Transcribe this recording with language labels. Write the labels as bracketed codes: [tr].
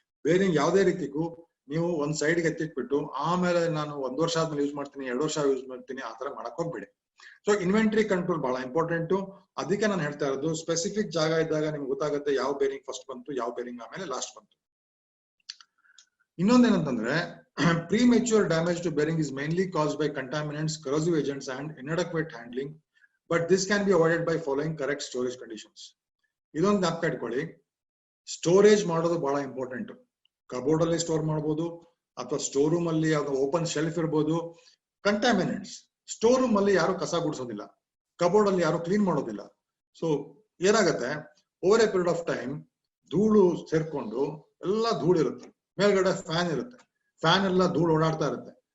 [kn] Bearing ಯಾವ್ದೇ ರೀತಿಗೂ ನೀವು ಒಂದ್ ಸೈಡ್ಗೆ ಎತ್ತಿಟ್ಬಿಟ್ಟು ಆಮೇಲೆ ನಾನು 1 ವರ್ಷ ಆದ್ಮೇಲೆ ಯೂಸ್ ಮಾಡ್ತೀನಿ, 2 ವರ್ಷ ಯೂಸ್ ಮಾಡ್ತೀನಿ, ಆ ತರ ಮಾಡಕ್ ಹೋಗ್ಬೇಡಿ. ಸೊ ಇನ್ವೆಂಟ್ರಿ ಕಂಟ್ರೋಲ್ ಬಹಳ ಇಂಪಾರ್ಟೆಂಟ್. ಅದಕ್ಕೆ ನಾನು ಹೇಳ್ತಾ ಇರೋದು ಸ್ಪೆಸಿಫಿಕ್ ಜಾಗ ಇದ್ದಾಗ ನಿಮ್ಗೆ ಗೊತ್ತಾಗುತ್ತೆ ಯಾವ ಬೇರಿಂಗ್ ಫಸ್ಟ್ ಬಂತು, ಯಾವ ಬೇರಿಂಗ್ ಆಮೇಲೆ ಲಾಸ್ಟ್ ಬಂತು. ಇನ್ನೊಂದೇನಂತಂದ್ರೆ [en] premature damage to bearing is mainly caused by contaminants, corrosive agents and inadequate handling, but this can be avoided by following correct storage conditions. [kn] ಇದೊಂದು ಜ್ಞಾಪಕ ಇಟ್ಕೊಳ್ಳಿ, ಸ್ಟೋರೇಜ್ ಮಾಡೋದು ಬಹಳ ಇಂಪಾರ್ಟೆಂಟ್. ಕಬೋರ್ಡ್ ಅಲ್ಲಿ ಸ್ಟೋರ್ ಮಾಡಬಹುದು, ಅಥವಾ ಸ್ಟೋರ್ ರೂಮ್ ಅಲ್ಲಿ ಯಾವ್ದು ಓಪನ್ ಶೆಲ್ಫ್ ಇರ್ಬೋದು. ಕಂಟಾಮಿನೆಂಟ್ಸ್ ಸ್ಟೋರ್ ರೂಮ್ ಅಲ್ಲಿ ಯಾರು ಕಸ ಗುಡಿಸೋದಿಲ್ಲ, ಕಬೋರ್ಡ್ ಅಲ್ಲಿ ಯಾರು ಕ್ಲೀನ್ ಮಾಡೋದಿಲ್ಲ. ಸೊ ಏನಾಗತ್ತೆ, [en] over a period of time [kn] ಧೂಳು ಸೇರ್ಕೊಂಡು ಎಲ್ಲ ಧೂಳು ಇರುತ್ತೆ, ಮೇಲ್ಗಡೆ ಫ್ಯಾನ್ ಇರುತ್ತೆ, ಫ್ಯಾನ್ ಎಲ್ಲ ಧೂಳು ಓಡಾಡ್ತಾ ಇರುತ್ತೆ.